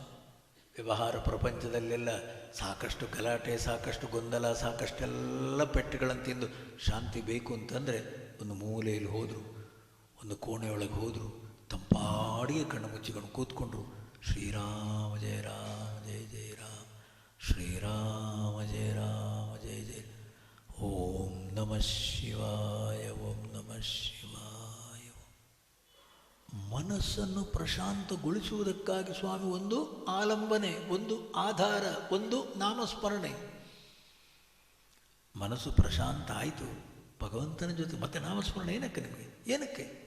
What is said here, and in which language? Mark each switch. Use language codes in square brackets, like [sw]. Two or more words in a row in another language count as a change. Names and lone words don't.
[kn] ವ್ಯವಹಾರ ಪ್ರಪಂಚದಲ್ಲೆಲ್ಲ ಸಾಕಷ್ಟು ಗಲಾಟೆ, ಸಾಕಷ್ಟು ಗೊಂದಲ, ಸಾಕಷ್ಟೆಲ್ಲ ಪೆಟ್ಟುಗಳನ್ನು ತಿಂದು ಶಾಂತಿ ಬೇಕು ಅಂತಂದರೆ ಒಂದು ಮೂಲೆಯಲ್ಲಿ ಹೋದರು, ಒಂದು ಕೋಣೆಯೊಳಗೆ ಹೋದರು, ತಂಪಾಡಿಗೆ ಕಣ್ಣು ಮುಚ್ಚಿಕೊಂಡು ಕೂತ್ಕೊಂಡ್ರು. [sa] ಶ್ರೀರಾಮ ಜಯ ರಾಮ ಜಯ ಜಯ ರಾಮ, ಶ್ರೀರಾಮ ಜಯ ರಾಮ ಜಯ ಜಯ. ಓಂ ನಮಃ ಶಿವಾಯ, ಓಂ ನಮಃ ಶಿವಾಯ. [kn] ಮನಸ್ಸನ್ನು ಪ್ರಶಾಂತಗೊಳಿಸುವುದಕ್ಕಾಗಿ ಸ್ವಾಮಿ ಒಂದು ಆಲಂಬನೆ, ಒಂದು ಆಧಾರ, ಒಂದು ನಾಮಸ್ಮರಣೆ. ಮನಸ್ಸು ಪ್ರಶಾಂತ ಆಯಿತು ಭಗವಂತನ ಜೊತೆ, ಮತ್ತೆ ನಾಮಸ್ಮರಣೆ ಏನಕ್ಕೆ ನಿಮಗೆ? ಏನಕ್ಕೆ?